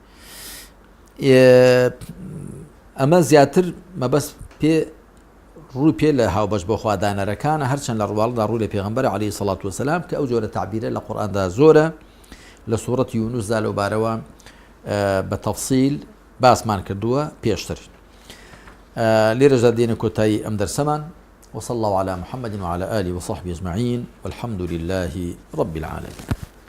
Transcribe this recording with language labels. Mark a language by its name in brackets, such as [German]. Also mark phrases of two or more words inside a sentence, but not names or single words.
[Central Kurdish] ئەمە زیاتر مەبەست ڕووی پێ لە هاوبەش بۆ خوا دانەرەکانە، هەرچەند لە ڕواڵدا ڕووی لە پێغەمبەر [Arabic] عەلەیهی سەڵات وسەلام [Central Kurdish] کە ئەو جۆرە تعبیرە لە قورئاندا زۆرە. لە سوورەتی یونوسدا لەوبارەوە بە تەفسیل باسمان کردووە پێشتر. لێرەشدا دێنە کۆتایی ئەم دەرسەمان. [Arabic] وصلى الله على محمد وعلى آله وصحبه أجمعين والحمد لله رب العالمين.